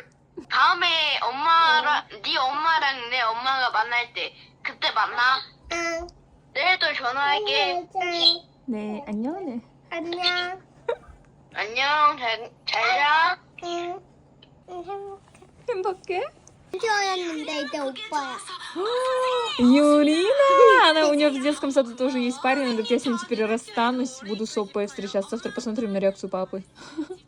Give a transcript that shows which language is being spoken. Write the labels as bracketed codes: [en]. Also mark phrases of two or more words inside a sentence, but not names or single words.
[ko] 다음에 엄마랑 네 엄마랑 내 엄마가 만날 때 그때 만나. 응. 내일도 전화할게. 응. 네, 안녕. 네. 안녕. 안녕. 잘 자. 응. 응, 행복해? 행복했는데 이제 오빠야. [ru] Юрина! Она, у нее в детском саду тоже есть парень. Она говорит, я с ним теперь расстанусь, буду с Опой встречаться. Завтра посмотрим на реакцию папы.